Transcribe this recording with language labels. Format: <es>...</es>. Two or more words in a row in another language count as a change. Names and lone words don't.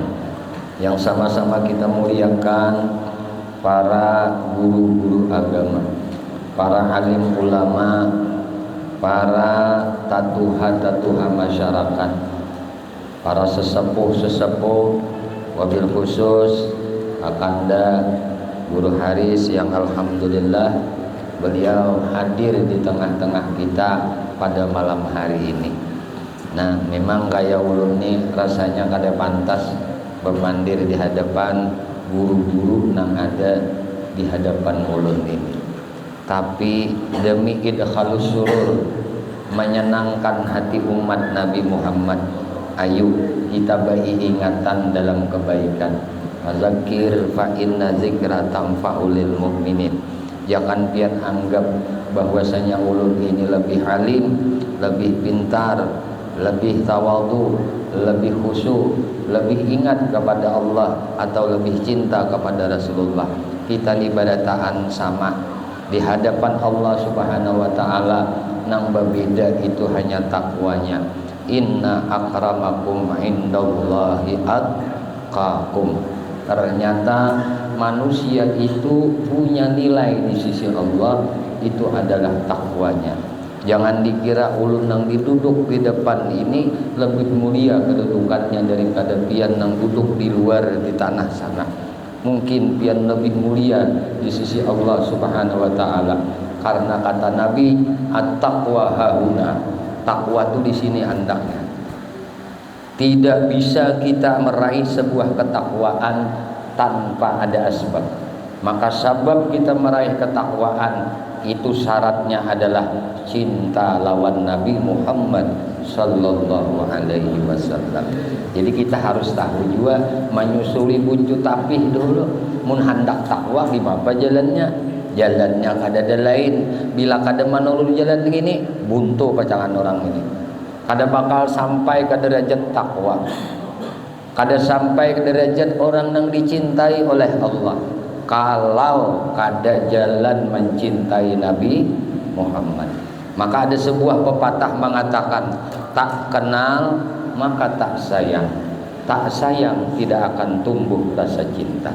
<id>Yang sama-sama kita muliakan para guru-guru agama, para alim ulama, para tatuha-tatuha masyarakat, para sesepuh-sesepuh,</id> <ar>wabil khusus</ar> <id>Akanda Guru Haris yang alhamdulillah beliau hadir di tengah-tengah kita pada malam hari ini.</id> <bjn>Nah, memang gaya ulun ini rasanya kada pantas bermandir di hadapan guru-guru yang ada di hadapan ulun ini.</bjn> <id>Tapi demi</id> <ar>idkhalus surur,</ar> <id>menyenangkan hati umat Nabi Muhammad, ayo kita beri ingatan dalam kebaikan.</id> <ar>Fadzakir fa inna dzikra tanfa'ul mu'minin.</ar> <bjn>Jangan pian anggap bahwasanya ulun ini lebih alim, lebih pintar, lebih tawadhu, lebih khusyuk, lebih ingat kepada Allah atau lebih cinta kepada Rasulullah. Kita ibadataan sama di hadapan Allah</bjn> <ar>Subhanahu wa ta'ala.</ar> <bjn>Nang berbeda itu hanya takwanya. Inna akramakum indallahi atqakum.</bjn> <id>Ternyata manusia itu punya nilai di sisi Allah, itu adalah takwanya.</id> <bjn>Jangan dikira ulun yang duduk di depan ini lebih mulia kedudukannya daripada pian yang duduk di luar di tanah sana. Mungkin pian lebih mulia di sisi Allah</bjn> <ar>Subhanahu wa taala.</ar> <id>Karena kata Nabi,</id> <ar>at-taqwa hauna.</ar> <bjn>Takwa itu di sini andaknya. Tidak bisa kita meraih sebuah ketakwaan tanpa ada asbab. Maka sebab kita meraih ketakwaan itu syaratnya adalah cinta lawan Nabi Muhammad</bjn> <ar>sallallahu alaihi wasallam.</ar> <bjn>Jadi kita harus tahu juga menyusuli buncu tapih dulu. Mun hendak takwa di apa jalannya? Jalannya kada lain. Bila kada menurut jalan begini, buntu pacangan orang ini. Kada bakal sampai ke derajat takwa. Kada sampai ke derajat orang yang dicintai oleh Allah. Kalau kada jalan mencintai Nabi Muhammad.</bjn> <id>Maka ada sebuah pepatah mengatakan, tak kenal maka tak sayang. Tak sayang tidak akan tumbuh rasa cinta.</id>